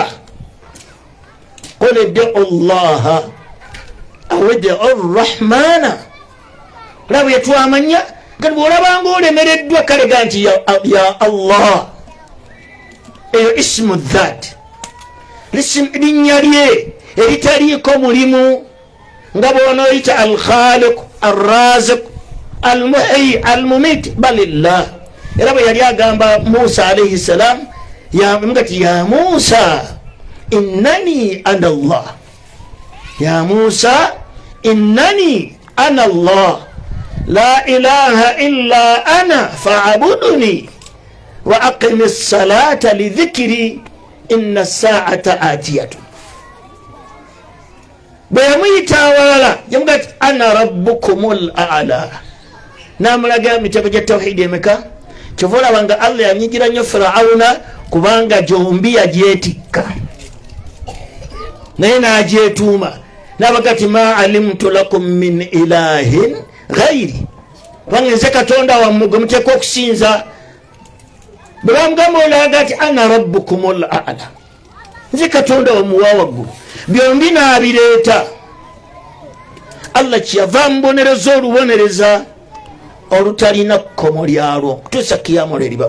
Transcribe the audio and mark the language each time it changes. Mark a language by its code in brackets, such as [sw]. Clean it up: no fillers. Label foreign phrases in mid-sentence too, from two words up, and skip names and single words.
[ar] قل ادعوا الله أو ادعوا الرحمن. [lg] Olaba yetwamanya kati bw'olabanga olemereddwa kale ga nti ya Allah. Eyo [ar] اسم ذات, [lg] linnya lye eritaliiko mulimu, nga bw'onooyita [ar] الخالق، الرازق، المحيي, المميت، بالله. [lg] Era bwe yali agamba Musa [ar] عليه السلام, [lg] ngati [ar] يا موسى إنني أنا الله، يا موسى إنني أنا الله، لا إله إلا أنا فاعبدني وأقم الصلاة لذكري إن الساعة آتية. [lg] Bwe yamuyita awalala yamugati [ar] أنا ربكم الأعلى, [lg] namulaga emitego gya tawhidi emeka. Kyova olabanga Allah yanyigira nnyo Firawuna kubanga gyombi yagyetikka naye n'agyetuuma, n'abagati [ar] ما علمت لكم من إله غيري, [lg] kubanga nze Katonda wammwe gwe muteekwa okusinza. Bwe bamugamba olaga ati [ar] أنا ربكم الأعلى, [lg] nze Katonda wammwe wa waggulu, byombi n'abireeta. Allah kyeyava amubonereza olubonereza olutalina kkomo lyalwo kutuusa kiyama lweriba.